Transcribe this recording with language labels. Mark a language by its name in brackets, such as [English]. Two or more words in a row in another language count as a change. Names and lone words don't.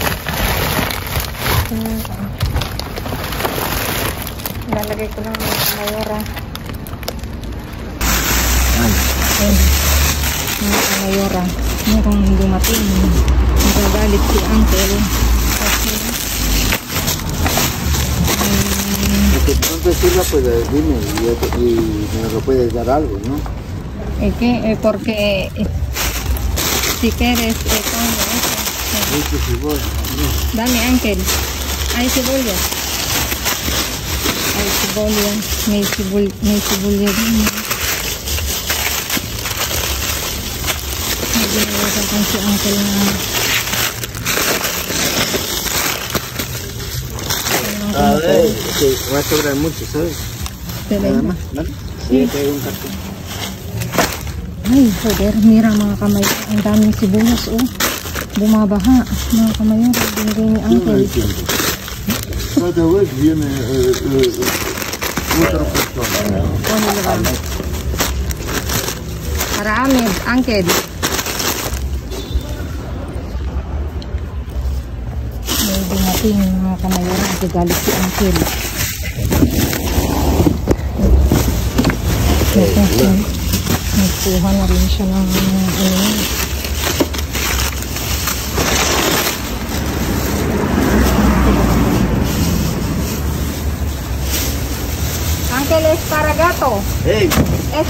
[Filipino] Lalagay ko lang mga kamayora. Ay, mga kamayora. Mukhang dumating. Magagalit si uncle. [Spanish] Entonces sí la puedes, dime, y me lo puedes dar algo, ¿no? Porque si quieres, pongo eso. [Filipino] Dame, Ángel. Hay cebolla. Hay cebolla. May cebolla din. May ginagawa si Ángel na. [Spanish] A ver, que va a sobrar mucho, ¿sabes? Nada más, ¿vale? Sí, que hay un cartón. [Filipino] Ay, [Spanish] joder, mira [Filipino] mga kamay, ang daming sibuyas, oh. Bumabaha, mga kamay, binigay ni Uncle. [Spanish] Cada vez viene otra persona. [Filipino] Para amin, Uncle. May dumating mga kamay, nagagalit si Uncle. Nagkuha na rin siya ng Uncle, esparagato. Hey, [Spanish] eso.